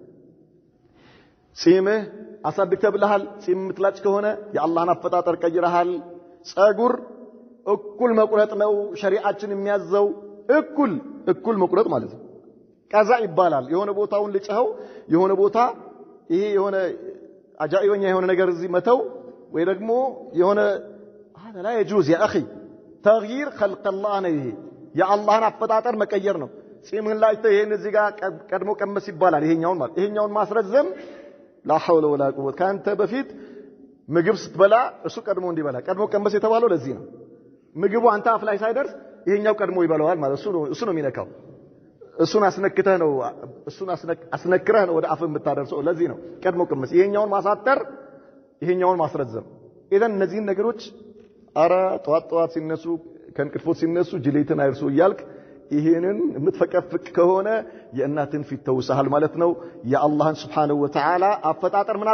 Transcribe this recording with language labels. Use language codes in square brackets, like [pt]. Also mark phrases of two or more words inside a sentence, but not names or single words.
[am] ጺምህ አሳድግ ተብለሃል ጺም ምትላጭ ከሆነ የአላህን አፈጣጠር ቀይረሃል ጸጉር እኩል መቁረጥ ነው ሸሪዓችን የሚያዘው እኩል መቁረጥ ማለት ነው ቀዛ ይባላል የሆነ ቦታውን ልጨኸው የሆነ ቦታ ይሄ የሆነ አጃኢበኛ የሆነ ነገር እዚህ መተው ወይ ደግሞ የሆነ [ar] هذا لا يجوز يا اخي تغيير خلق الله [am] نيه [ar] يا الله [am] አፈጣጠር መቀየር ነው ጺምን ላይ ይሄን እዚህ ጋር ቀድሞ ቀመስ ይባላል ይሄኛውን ማለት ይሄኛውን ማስረዘም [ar] لا حول ولا قوه [am] ካንተ በፊት ምግብ ስትበላ እሱ ቀድሞ እንዲበላ ቀድሞ ቀመስ የተባለው ለዚህ ነው ምግቡ አንተ አፍ ላይ ሳይደርስ ይሄኛው ቀድሞ ይበላዋል ማለት እሱ ነው የሚነካው እሱን አስነክተህ ነው እሱን አስነክረህ ነው ወደ አፍ የምታደርሰው ለዚህ ነው ቀድሞ ቀመስ ይሄኛውን ማሳጠር ይሄኛውን ማስረዘም ኢዘን እነዚህን ነገሮች አራ ጧት ሲነሱ ከንቅልፎት ሲነሱ ጅሌትን አይርሱ ይያልክ ይሄንን የምትፈቀፍቅ ከሆነ የእናትን ፊት ተውሰሃል ማለት ነው የአላህን [ar] سبحانه وتعالى [am] አፈጣጠር ምን